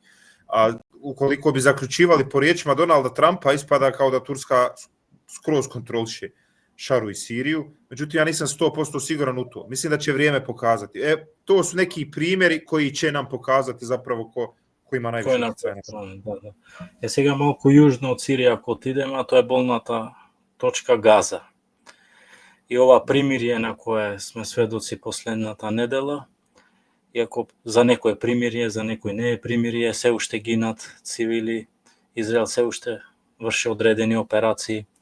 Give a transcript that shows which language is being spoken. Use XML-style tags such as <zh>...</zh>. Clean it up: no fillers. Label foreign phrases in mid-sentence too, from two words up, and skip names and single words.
<bs>A ukoliko bi zaključivali po riječima Donalda Trumpa, ispada kao da Turska skroz kontroliše Šaru i Siriju, međutim ja nisam 100% siguran u to. Mislim da će vrijeme pokazati. To su neki primjeri koji će nam pokazati zapravo ko ima najviše utjecaja. Da.</bs> <mk>Сега малку јужно од Сирија ако отидеме, а тоа е болната точка Газа. И ова примирие на кое сме сведоци последната недела, иако за некој е примирие, за некој не е примирие, се уште гинат цивили, Израел се уште врши одредени операции.</mk>